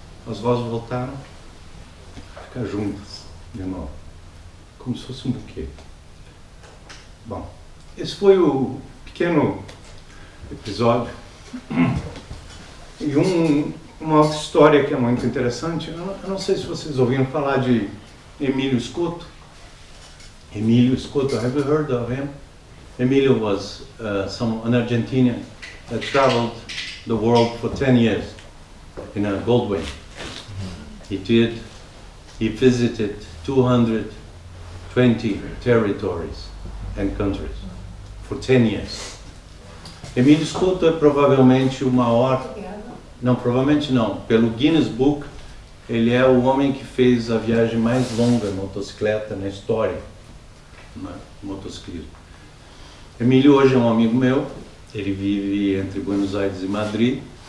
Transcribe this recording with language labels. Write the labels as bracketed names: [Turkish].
[Portuguese] As rosas voltaram a ficar juntas de novo, como se fosse um buquê. Bom, esse foi o pequeno episódio. E uma outra história que é muito interessante, eu não sei se vocês ouviram falar de Emílio Scotto. [English] Emílio Scotto, have you heard of him? Emílio was an Argentinian that traveled the world for 10 years in a Goldwing. He visited 220 territories and countries for 10 years. [Portuguese] Emílio Scotto é provavelmente o maior... Não, provavelmente não. Pelo Guinness Book, ele é o homem que fez a viagem mais longa de motocicleta na história do motociclismo. Emílio hoje é um amigo meu. Ele vive entre Buenos Aires e Madrid.